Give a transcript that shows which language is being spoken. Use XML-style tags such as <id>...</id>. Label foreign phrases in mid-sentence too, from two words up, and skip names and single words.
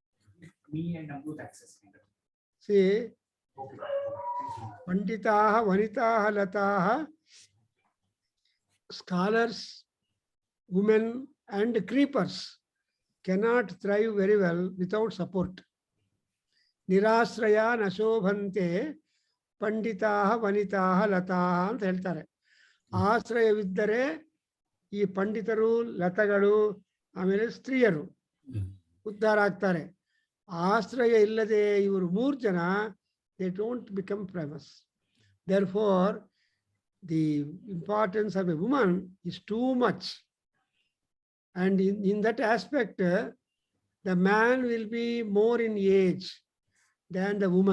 <en>See,</en> <sa>पण्डिताः वनिताः लताः,</sa> <en>scholars, women and creepers. cannot thrive very well without support.</en> <sa>निराश्रया न शोभन्ते पण्डिताः वनिताः लताः</sa> <kn>ಅಂತ ಹೇಳ್ತಾರೆ. ಆಶ್ರಯವಿದ್ದರೆ ಈ ಪಂಡಿತರು, ಲತಗಳು, ಆಮೇಲೆ ಸ್ತ್ರೀಯರು ಉದ್ಧಾರ ಆಗ್ತಾರೆ. ಆಶ್ರಯ ಇಲ್ಲದೆ ಇವರು 3 ಜನ,</kn> <en>they don't become famous. Therefore, the importance of a woman is too much. And in that aspect, the man will be more in age than the woman.</en>